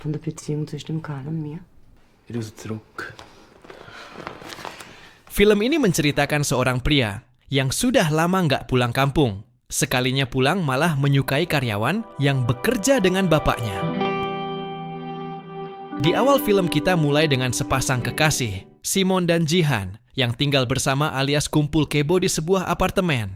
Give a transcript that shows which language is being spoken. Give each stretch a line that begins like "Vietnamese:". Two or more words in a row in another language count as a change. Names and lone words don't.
German: von der Beziehung zwischen dem Karl und mir. Ich raus zurück.
Indonesian: Film ini menceritakan seorang pria yang sudah lama nggak pulang kampung. Sekalinya pulang malah menyukai karyawan yang bekerja dengan bapaknya. Di awal film kita mulai dengan sepasang kekasih, Simon dan Jihan, yang tinggal bersama alias kumpul kebo di sebuah apartemen.